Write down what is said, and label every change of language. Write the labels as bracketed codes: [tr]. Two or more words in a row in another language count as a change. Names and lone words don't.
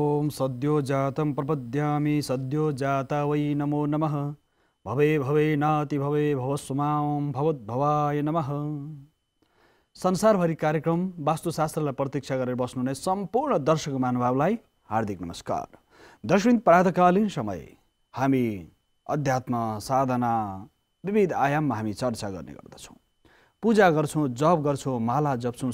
[sa] सद्यो जातं प्रपद्यामि सद्यो जाता वै नमो नमः भवे भवे नाति भवे भवस्मां भवद्भवाय नमः। [ne] संसारभरि कार्यक्रम वास्तुशास्त्रलाई प्रतीक्षा गरेर बस्नुहुने सम्पूर्ण दर्शक महानुभावलाई हार्दिक नमस्कार। दर्शक प्रातःकालीन समय हामी अध्यात्म साधना विविध आयाममा हामी चर्चा गर्ने गर्दछौँ, पूजा गर्छौँ, जप गर्छौँ, माला जप्छौँ।